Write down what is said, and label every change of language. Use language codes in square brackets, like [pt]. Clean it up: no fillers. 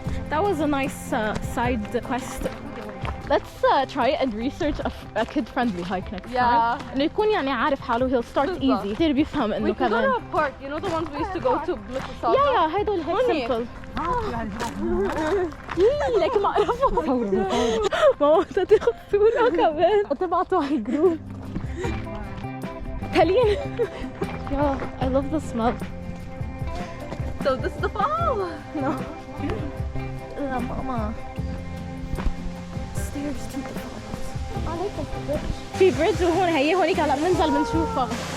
[en] That was a nice side quest. Let's try and research a kid-friendly hike next time. [ar] إنه يكون يعني عارف حاله. [en] He'll start easy. [ar] يصير بيفهم إنه [en] We can go [ar] كمان. [en] to a park. You know the ones we used to go to Mississauga? Yeah, [ar] هيدول هيك [en] simple. [ar] لك ما أعرفه. ماما تاخذ صورة كمان وتبعتوا على الجروب. [en] تالين. Yeah, I love the smell. So this is the fall. No. [ar] لا ماما. [en] Stairs to the falls. [ar] في بريدج وهون هي هونيك هلا بننزل بنشوفها.